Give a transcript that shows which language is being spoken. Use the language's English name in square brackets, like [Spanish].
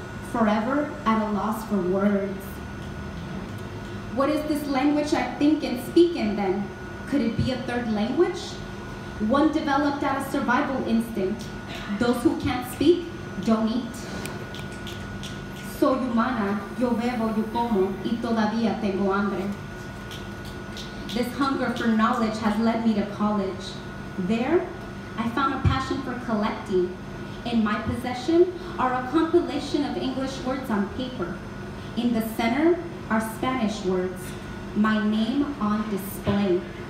[English] Forever at a loss for words. What is this language I think and speak in then? Could it be a third language? One developed out of survival instinct. Those who can't speak, don't eat. [Spanish] Soy humana, yo bebo, yo como, y todavía tengo hambre. [English] This hunger for knowledge has led me to college. There, I found a passion for collecting. In my possession are a compilation of English words on paper. In the center are Spanish words, my name on display.